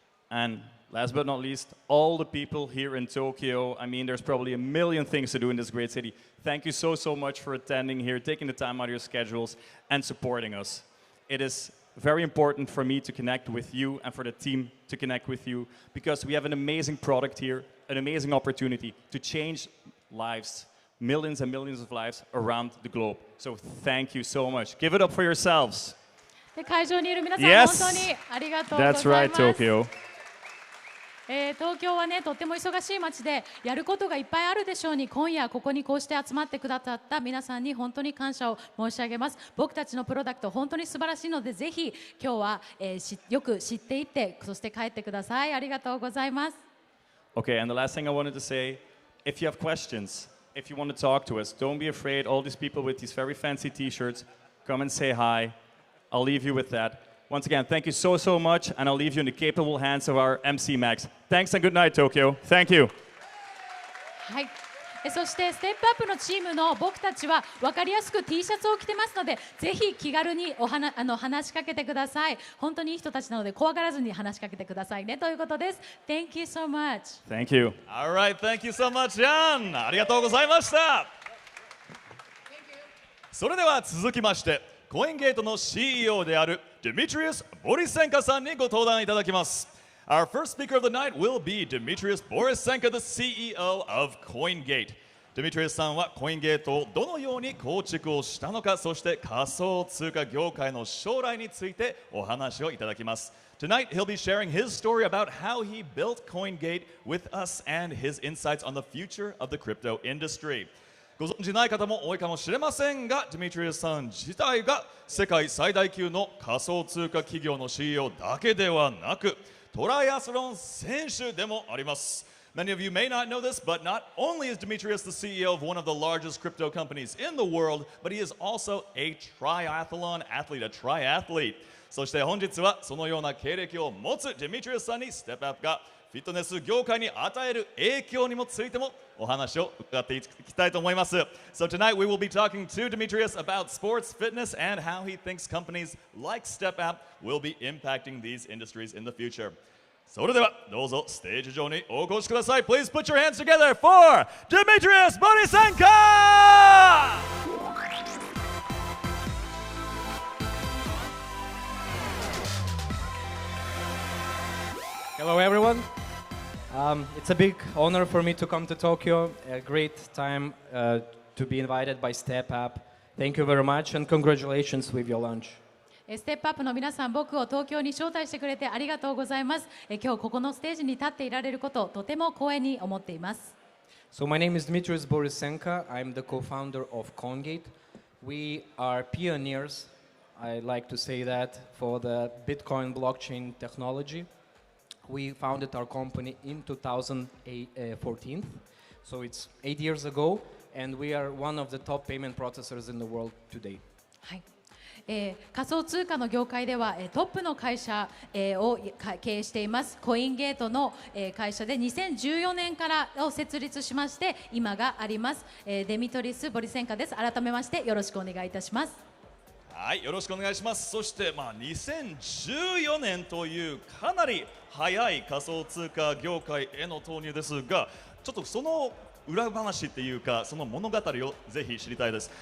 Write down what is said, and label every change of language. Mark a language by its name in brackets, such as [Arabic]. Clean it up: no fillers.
[English] And last but not least, all the people here in Tokyo. I mean, there's probably a million things to do in this great city. Thank you so much for attending here, taking the time out of your schedules, and supporting us. It is very important for me to connect with you and for the team to connect with you because we have an amazing product here, an amazing opportunity to change lives, millions and millions of lives around the globe. So thank you so much. Give it up for yourselves. [Japanese] 会場にいる皆さん、 [English] Yes. [Japanese] 本当にありがとうございます。 [English] That's right, Tokyo. [Japanese] 東京はね、とっても忙しい街でやることがいっぱいあるでしょうに、今夜ここにこうして集まってくださった皆さんに本当に感謝を申し上げます。僕たちのプロダクト本当に素晴らしいので、ぜひ今日は、よく知っていってそして帰ってください。ありがとうございます。 [English] Okay, and the last thing I wanted to say, if you have questions, if you want to talk to us, don't be afraid. All these people with these very fancy t-shirts, come and say hi. I'll leave you with that. Once again, thank you so much, and I'll leave you in the capable hands of our MC Max. Thanks and good night, Tokyo. Thank you. [Japanese] はい。そしてステップアップのチームの僕たちは分かりやすく T シャツを着てますので、ぜひ気軽に話しかけてください。本当にいい人たちなので怖がらずに話しかけてくださいねということです。 [English] Thank you so much. Thank you. [Japanese] All right, thank you so much, Jan. ありがとうございました。それでは続きまして、コインゲートの CEO である Dmitrijus Borisenka さんにご登壇いただきます。 [English] Our first speaker of the night will be Dmitrijus Borisenka, the CEO of Coingate. [Japanese] Dmitrijus さんはコインゲートをどのように構築をしたのか、そして仮想通貨業界の将来についてお話をいただきます。 [English] Tonight, he'll be sharing his story about how he built Coingate with us and his insights on the future of the crypto industry. [Japanese] ご存じない方も多いかもしれませんが、Dmitrijus さん自体が世界最大級の仮想通貨企業の CEO だけではなく、トライアスロン選手でもあります。 [English] Many of you may not know this, but not only is Dmitrijus the CEO of one of the largest crypto companies in the world, but he is also a triathlon athlete, a triathlete. [Japanese] そして本日はそのような経歴を持つ Dmitrijus さんにステップアップがフィットネス業界に与える影響にもついてもお話を伺っていきたいと思います。 [English] So tonight we will be talking to Dmitrijus about sports fitness and how he thinks companies like StepApp will be impacting these industries in the future. [Japanese] それではどうぞステージ上にお越しください。 [English] Please put your hands together for Dmitrijus Borisenka! Hello, everyone. It's a big honor for me to come to Tokyo. A great time to be invited by StepApp. Thank you very much and congratulations with your launch. [Japanese] ステップアップの皆さん、僕を東京に招待してくれてありがとうございます。今日ここのステージに立っていられること、とても光栄に思っています。 [English] So my name is Dmitrijus Borisenka. I'm the co-founder of Coingate. We are pioneers, I like to say that, for the Bitcoin blockchain technology. We founded our company in 2014, so it's 8 years ago, and we are one of the top payment processors in the world today. [Japanese] はい。仮想通貨の業界ではトップの会社を経営していますコインゲートの会社で2014年からを設立しまして今がありますデミトリス・ボリセンカです。改めましてよろしくお願いいたします。はい、よろしくお願いします。そして、2014年というかなり早い仮想通貨業界への投入ですが、ちょっとその裏話っていうか、その物語をぜひ知りたいです。